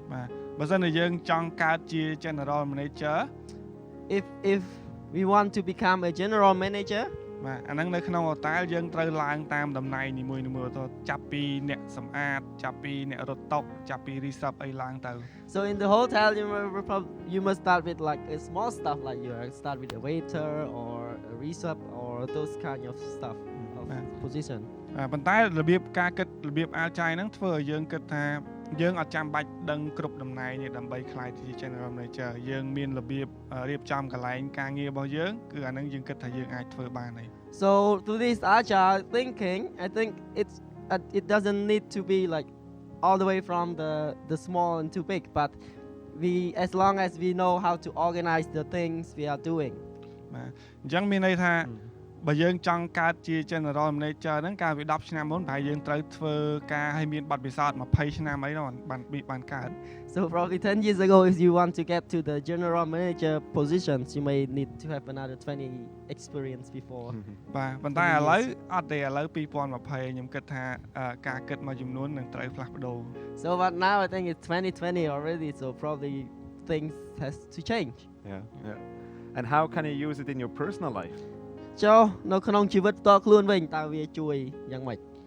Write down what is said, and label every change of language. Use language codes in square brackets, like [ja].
[km] បាទបើសិនជាយើងចង់កើតជា general manager [en] if we want to become a general manager [km] បាទអាហ្នឹងនៅក្នុងហូតែលយើងត្រូវឡើងតាមតំណែងនីមួយៗទៅចាប់ពីអ្នកសម្អាតចាប់ពីអ្នករត់តុចាប់ពី receipt អីឡើងទៅ [en] So in the hotel you must start with like a small stuff like you start with a waiter or a receipt or those kind of stuff of position [km] ប៉ុន្តែរបៀបការគិតរបៀបអាលចាយហ្នឹងធ្វើឲ្យយើងគិតថាយើងអត់ចាំបាច់ដឹងគ្រប់តំណែងទេដើម្បីខ្លាយជា general manager យើងមានរបៀបរៀបចំកន្លែងការងាររបស់យើងគឺអាហ្នឹងយើងគិតថាយើងអាចធ្វើបានហើយ [en] So through this agile thinking I think it doesn't need to be like all the way from the small and too big but as long as we know how to organize the things we are doing [km] បាទអញ្ចឹងមានន័យថាបើយើងចង់កើតជា general manager ហ្នឹងកាលពី10ឆ្នាំមុនប្រហែលយើងត្រូវធ្វើការឲ្យមានបទពិសោធន៍20ឆ្នាំអីនោះបានកើត [en] So probably 10 years ago if you want to get to the general manager positions you may need to have another 20 experience before [km] បាទប៉ុន្តែឥឡូវអត់ទេឥឡូវ2020ខ្ញុំគិតថាការគិតមួយចំនួននឹងត្រូវផ្លាស់ប្ដូរ [en] So but now I think it's 2020 already so probably things has to change Yeah And how can you use it in your personal life? [km] ចុះនៅក្នុងជីវិតផ្ទាល់ខ្លួនវិញតើវាជួយយ៉ាងម៉េច